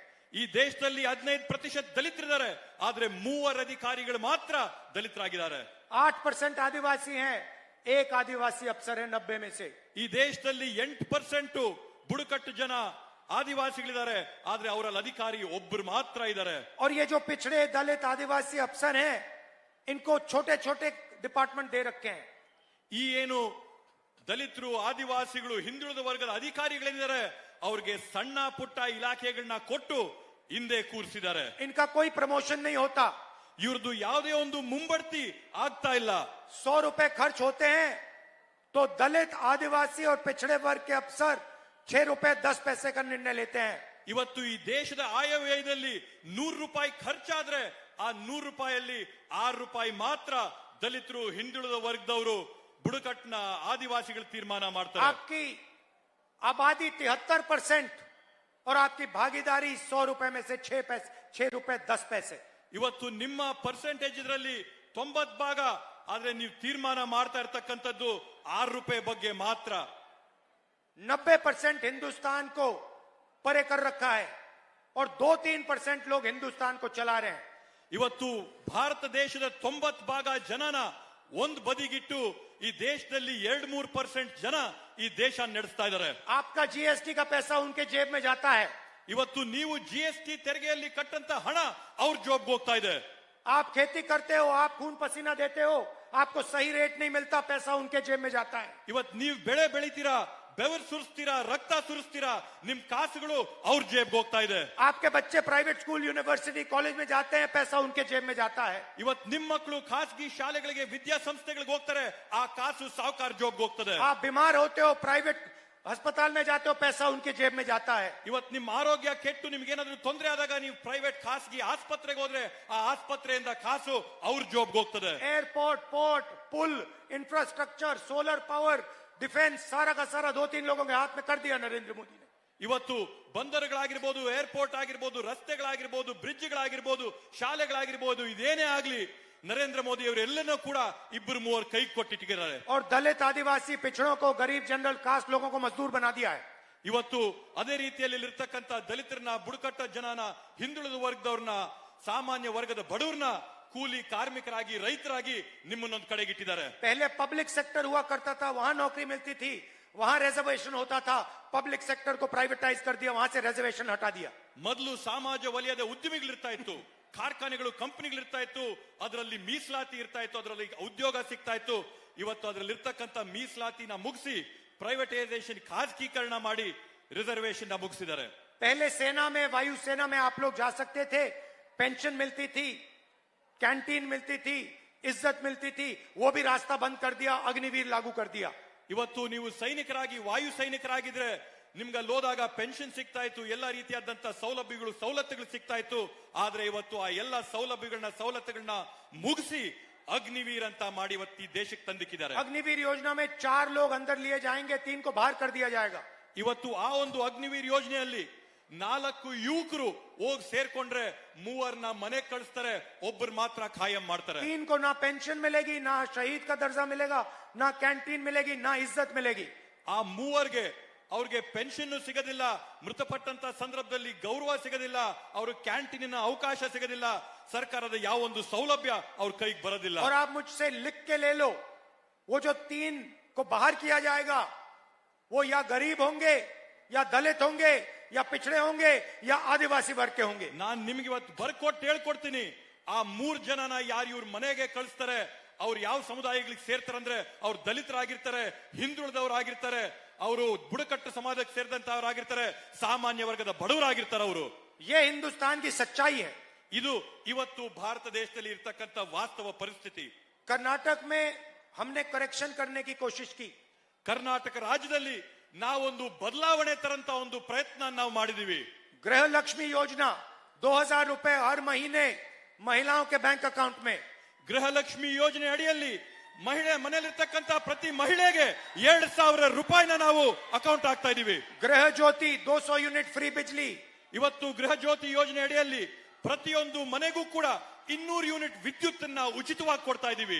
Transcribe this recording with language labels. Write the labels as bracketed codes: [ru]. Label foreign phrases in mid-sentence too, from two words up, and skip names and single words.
[kn] ಈ ದೇಶದಲ್ಲಿ 15% ದಲಿತರಿದ್ದಾರೆ, ಆದ್ರೆ 3 ಅಧಿಕಾರಿಗಳು ಮಾತ್ರ ದಲಿತರಾಗಿದ್ದಾರೆ. [hi] 8% आदिवासी हैं, 1 आदिवासी अफसर है 90 में से. [kn] ಈ ದೇಶದಲ್ಲಿ 8% ಬುಡಕಟ್ಟು ಜನ ಆದಿವಾಸಿಗಳಿದ್ದಾರೆ, ಆದ್ರೆ ಅವರಲ್ಲಿ ಅಧಿಕಾರಿ ಒಬ್ಬರು ಮಾತ್ರ ಇದ್ದಾರೆ. [hi] और ये जो पिछड़े दलित आदिवासी अफसर हैं, इनको छोटे छोटे डिपार्टमेंट दे रखे हैं. [kn] ಈ ಏನು ದಲಿತರು, ಆದಿವಾಸಿಗಳು, ಹಿಂದುಳಿದ ವರ್ಗದ ಅಧಿಕಾರಿಗಳಿದ್ದಾರೆ ಅವ್ರಿಗೆ ಸಣ್ಣ ಪುಟ್ಟ ಇಲಾಖೆಗಳನ್ನ ಕೊಟ್ಟು ಹಿಂದೆ ಕೂರಿಸಿದ್ದಾರೆ. [hi] इनका कोई प्रमोशन नहीं होता. [kn] ಇವ್ರದ್ದು ಯಾವುದೇ ಒಂದು ಮುಂಬಡ್ತಿ ಆಗ್ತಾ ಇಲ್ಲ. [hi] 100 रुपए खर्च होते हैं तो तो दलित, आदिवासी और पिछड़े वर्ग के अफसर 6 रुपए 10 पैसे का निर्णय लेते हैं। [kn] ಇವತ್ತು ಈ ದೇಶದ ಆಯವ್ಯಯದಲ್ಲಿ 100 ರೂಪಾಯಿ ಖರ್ಚಾದ್ರೆ ಆ 100 ರೂಪಾಯಿಯಲ್ಲಿ 6 ರೂಪಾಯಿ ಮಾತ್ರ ದಲಿತರು, ಹಿಂದುಳಿದ ವರ್ಗದವರು, ಬುಡಕಟ್ಟಿನ ಆದಿವಾಸಿಗಳು ತೀರ್ಮಾನ ಮಾಡ್ತಾರೆ. [hi] आपकी आबादी 73% और आपकी भागीदारी 100 रुपए में से 6 रुपए 10 पैसे। [kn] ಇವತ್ತು ನಿಮ್ಮ ಪರ್ಸೆಂಟೇಜ್ ಇದರಲ್ಲಿ 90 ಭಾಗ, ಆದ್ರೆ ನೀವು ತೀರ್ಮಾನ ಮಾಡ್ತಾ ಇರ್ತಕ್ಕಂಥದ್ದು 6 ರೂಪಾಯಿ ಬಗ್ಗೆ ಮಾತ್ರ. [hi] 90% हिंदुस्तान को परे कर रखा है और 2-3% लोग हिंदुस्तान को चला रहे हैं। [kn] ಇವತ್ತು ಭಾರತ ದೇಶದ 90 ಭಾಗ ಜನನ ಒಂದ್ ಬದಿಗಿಟ್ಟು ಈ ದೇಶದಲ್ಲಿ 2-3% ಜನ ಈ ದೇಶ ನಡೆಸ್ತಾ ಇದ್ದಾರೆ. [hi] आपका जीएसटी का पैसा उनके जेब में जाता है। [kn] ಇವತ್ತು ನೀವು ಜಿಎಸ್ಟಿ ತೆರಿಗೆಯಲ್ಲಿ ಕಟ್ಟಂತ ಹಣ ಅವ್ರ ಜೋಬ್ಗೆ ಹೋಗ್ತಾ ಇದೆ. [hi] आप खेती करते हो, आप खून पसीना देते हो, आपको सही रेट नहीं मिलता, पैसा उनके जेब में जाता है। [kn] ಇವತ್ತು ನೀವು ಬೆಳೆ ಬೆಳಿತೀರಾ, ಬೆವರು ಸುರಿಸ್ತೀರಾ, ರಕ್ತ ಸುರಿಸ್ತೀರಾ, ನಿಮ್ ಕಾಸುಗಳು ಅವ್ರ ಜೇಬ್ಗೆ ಹೋಗ್ತಾ ಇದೆ. [hi] आपके बच्चे [en] private school, university, college [hi] में जाते हैं, पैसा उनके जेब में जाता है। [kn] ಇವತ್ತು ನಿಮ್ಮ ಮಕ್ಕಳು ಖಾಸಗಿ ಶಾಲೆಗಳಿಗೆ, ವಿದ್ಯಾಸಂಸ್ಥೆಗಳಿಗೆ ಹೋಗ್ತಾರೆ, ಆ ಕಾಸು ಸಾಹುಕಾರ ಜೋಬ್ಗೆ ಹೋಗ್ತದೆ. [hi] आप बीमार होते हो, प्राइवेट अस्पताल में जाते हो, पैसा उनके जेब में जाता है। [kn] ಇವತ್ತು ನಿಮ್ಮ ಆರೋಗ್ಯ ಕೆಟ್ಟು ನಿಮ್ಗೇನಾದ್ರೂ ತೊಂದರೆ ಆದಾಗ ನೀವು ಪ್ರೈವೇಟ್ ಖಾಸಗಿ ಆಸ್ಪತ್ರೆಗೆ ಹೋದ್ರೆ ಆ ಆಸ್ಪತ್ರೆಯಿಂದ ಕಾಸು ಅವ್ರ ಜೋಬ್ಗೆ ಹೋಗ್ತದೆ. [en] airport, port, [hi] पुल, [en] infrastructure, solar power, defence, [hi] सारा का सारा 2-3 लोगों के हाथ में कर दिया नरेंद्र मोदी ने। [kn] ಇವತ್ತು ಬಂದರುಗಳಾಗಿರ್ಬೋದು, ಏರ್ಪೋರ್ಟ್ ಆಗಿರ್ಬೋದು, ರಸ್ತೆಗಳಾಗಿರ್ಬೋದು, ಬ್ರಿಡ್ಜ್ಗಳಾಗಿರ್ಬೋದು, ಶಾಲೆಗಳಾಗಿರ್ಬೋದು, ಇದೇನೇ ಆಗ್ಲಿ ನರೇಂದ್ರ ಮೋದಿ ಅವರು ಎಲ್ಲನೂ ಕೂಡ 2-3 ಕೈ ಕೊಟ್ಟಿಟ್ಟಿದ್ದಾರೆ. [hi] और दलित, आदिवासी, पिछड़ों को, गरीब, [en] general caste [hi] लोगों को मजदूर बना दिया है। [kn] ಇವತ್ತು ಅದೇ ರೀತಿಯಲ್ಲಿ ಇರ್ತಕ್ಕಂಥ ದಲಿತರನ್ನ, ಬುಡಕಟ್ಟ ಜನನ, ಹಿಂದುಳಿದ ವರ್ಗದವ್ರನ್ನ, ಸಾಮಾನ್ಯ ವರ್ಗದ ಬಡವ್ರನ್ನ ಕೂಲಿ ಕಾರ್ಮಿಕರಾಗಿ, ರೈತರಾಗಿ ನಿಮ್ಮನ್ನೊಂದು ಕಡೆಗಿಟ್ಟಿದ್ದಾರೆ. [hi] पहले [en] public sector [hi] हुआ करता था, वहां नौकरी मिलती थी, वहां रिजर्वेशन होता था। [en] public sector [hi] को प्राइवेटाइज कर दिया, वहां से रिजर्वेशन हटा दिया। [kn] ಮೊದಲು ಸಮಾಜ ವಲಯದ ಉದ್ಯಮಿಗಳಿರ್ತಾ ಇತ್ತು, ಕಾರ್ಖಾನೆಗಳು, ಕಂಪನಿಗಳಿರ್ತಾ ಇತ್ತು, ಅದರಲ್ಲಿ ಮೀಸಲಾತಿ ಇರ್ತಾ ಇತ್ತು, ಅದರಲ್ಲಿ ಉದ್ಯೋಗ ಸಿಗ್ತಾ ಇತ್ತು. ಇವತ್ತು ಅದರಲ್ಲಿ ಇರ್ತಕ್ಕಂಥ ಮೀಸಲಾತಿನ ಮುಗಿಸಿ ಪ್ರೈವೇಟೈಸೇಷನ್, ಖಾಸಗೀಕರಣ ಮಾಡಿ ರಿಸರ್ವೇಶನ್ ಮುಗಿಸಿದ್ದಾರೆ. [hi] पहले सेना में, वायुसेना में आप लोग जा सकते थे, पेंशन मिलती थी, कैंटीन मिलती थी, इज्जत मिलती थी, वो भी रास्ता बंद कर दिया, अग्निवीर लागू कर दिया। [kn] ಇವತ್ತು ನೀವು ಸೈನಿಕರಾಗಿ, ವಾಯು ಸೈನಿಕರಾಗಿದ್ರೆ ನಿಮ್ಗೆ ಹೋದಾಗ ಪೆನ್ಷನ್ ಸಿಗ್ತಾ ಇತ್ತು, ಎಲ್ಲ ರೀತಿಯಾದಂತ ಸವಲತ್ತುಗಳು ಸಿಗ್ತಾ ಇತ್ತು. ಆದ್ರೆ ಇವತ್ತು ಆ ಎಲ್ಲ ಸವಲತ್ತುಗಳನ್ನ ಮುಗಿಸಿ ಅಗ್ನಿವೀರ್ ಅಂತ ಮಾಡಿ ಇವತ್ತು ಈ ದೇಶಕ್ಕೆ ತಂದಿಕ್ಕಿದ್ದಾರೆ. [hi] अग्निवीर योजना में 4 लोग अंदर लिए जाएंगे, 3 को बाहर कर दिया जाएगा। [kn] ಇವತ್ತು ಆ ಒಂದು ಅಗ್ನಿವೀರ್ ಯೋಜನೆಯಲ್ಲಿ 4 ಯುವಕರು ಹೋಗಿ ಸೇರ್ಕೊಂಡ್ರೆ 3 ಮನೆ ಕಳಿಸ್ತಾರೆ, ಒಬ್ಬರು ಮಾತ್ರ ಖಾಯಂ ಮಾಡ್ತಾರೆ. [hi] 3 को ना पेंशन मिलेगी, ना शहीद का दर्जा मिलेगा, ना कैंटीन मिलेगी, ना इज्जत मिलेगी। [kn] ಆ 3 ಅವ್ರಿಗೆ ಪೆನ್ಷನ್ ಸಿಗೋದಿಲ್ಲ, ಮೃತಪಟ್ಟಂತ ಸಂದರ್ಭದಲ್ಲಿ ಗೌರವ ಸಿಗೋದಿಲ್ಲ, ಅವ್ರ ಕ್ಯಾಂಟೀನಿನ ಅವಕಾಶ ಸಿಗೋದಿಲ್ಲ, ಸರ್ಕಾರದ ಯಾವ ಒಂದು ಸೌಲಭ್ಯ ಅವ್ರ ಕೈಗೆ ಬರೋದಿಲ್ಲ. [hi] और आप मुझसे लिख के ले लो, वो जो 3 को बाहर किया जाएगा, वो या गरीब होंगे, या दलित होंगे, या पिछड़े होंगे, या आदिवासी वर्ग के होंगे। [kn] ನಾನ್ ನಿಮ್ಗೆ ಇವತ್ತು ಬರ್ಕೊಟ್ಟು ಹೇಳ್ಕೊಡ್ತೀನಿ, ಆ 3 ಜನನ ಯಾರು ಇವ್ರ ಮನೆಗೆ ಕಳಿಸ್ತಾರೆ, ಅವ್ರು ಯಾವ ಸಮುದಾಯಗಳಿಗೆ ಸೇರ್ತಾರಂದ್ರೆ ಅವ್ರು ದಲಿತರಾಗಿರ್ತಾರೆ, ಹಿಂದುಳಿದವರಾಗಿರ್ತಾರೆ, ಅವರು ಬುಡಕಟ್ಟು ಸಮಾಜಕ್ಕೆ ಸೇರಿದಂತವರಾಗಿರ್ತಾರೆ, ಸಾಮಾನ್ಯ ವರ್ಗದ ಬಡವರಾಗಿರ್ತಾರೆ ಅವರು. [hi] ये हिंदुस्तान की सच्चाई है। [kn] ಇದು ಇವತ್ತು ಭಾರತ ದೇಶದಲ್ಲಿ ಇರ್ತಕ್ಕಂಥ ವಾಸ್ತವ ಪರಿಸ್ಥಿತಿ. [hi] कर्नाटक में हमने करेक्शन करने की कोशिश की। [kn] ಕರ್ನಾಟಕ ರಾಜ್ಯದಲ್ಲಿ ನಾವೊಂದು ಬದಲಾವಣೆ ತರಂತ ಒಂದು ಪ್ರಯತ್ನ ನಾವು ಮಾಡಿದೀವಿ. [hi] गृह लक्ष्मी योजना 2000 रुपए हर महीने महिलाओं के [en] bank account [hi] में। [kn] ಗೃಹಲಕ್ಷ್ಮಿ ಯೋಜನೆ ಅಡಿಯಲ್ಲಿ ಮನೆಯಲ್ಲಿರ್ತಕ್ಕಂಥ ಪ್ರತಿ ಮಹಿಳೆಗೆ 2,000 ರೂಪಾಯಿನ ನಾವು ಅಕೌಂಟ್ ಹಾಕ್ತಾ ಇದೀವಿ. [hi] गृह ज्योति 200 [en] unit free [hi] बिजली। [kn] ಇವತ್ತು ಗೃಹ ಜ್ಯೋತಿ ಯೋಜನೆ ಅಡಿಯಲ್ಲಿ ಪ್ರತಿಯೊಂದು ಮನೆಗೂ ಕೂಡ 200 ಯೂನಿಟ್ ವಿದ್ಯುತ್ ಅನ್ನ ಉಚಿತವಾಗಿ ಕೊಡ್ತಾ ಇದೀವಿ.